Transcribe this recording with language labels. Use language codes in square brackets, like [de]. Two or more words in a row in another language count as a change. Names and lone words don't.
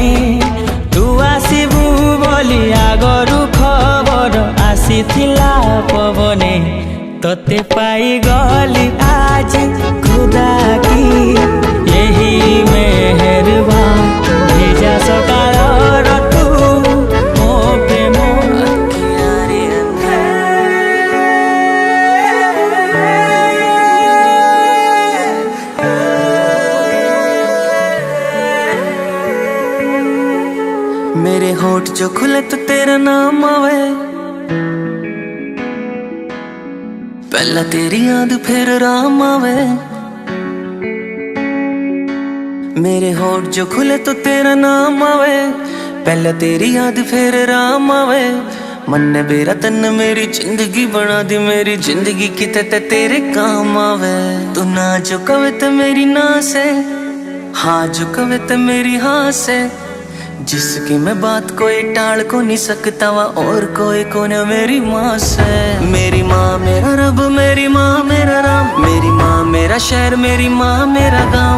[or] ତୁ ଆସିବୁ ବୋଲି ଆଗରୁ ଖବର ଆସିଥିଲା ପବନେ। ତତେ ପାଇଗଲି ଆଜି ଖୁଦା କି ଏହି ମେହେରବାନ। ଭିଜା ସକାଳର ତୁ ମୋ ପ୍ରେମ, ଆଖିଆରେ [bgc] मेरे होठ जो खुले तो तेरा नाम आवे। पहला तेरी याद फिर राम आवे। मेरे होठ जो खुले तो तेरा नाम आवे। पहला तेरी याद फिर राम आवे। मन ने मेरा तन मेरी जिंदगी बना दी। मेरी जिंदगी किते ते तेरे काम आवे। तू ना जो कवे तो मेरी ना से, हाँ जो कवे तो मेरी हाँ से। जिसकी मैं बात कोई टाल को नहीं सकता वा, और कोई को न मेरी माँ से। मेरी माँ मेरा रब, मेरी माँ मेरा राम। मेरी माँ मेरा शहर, मेरी माँ मेरा गाम।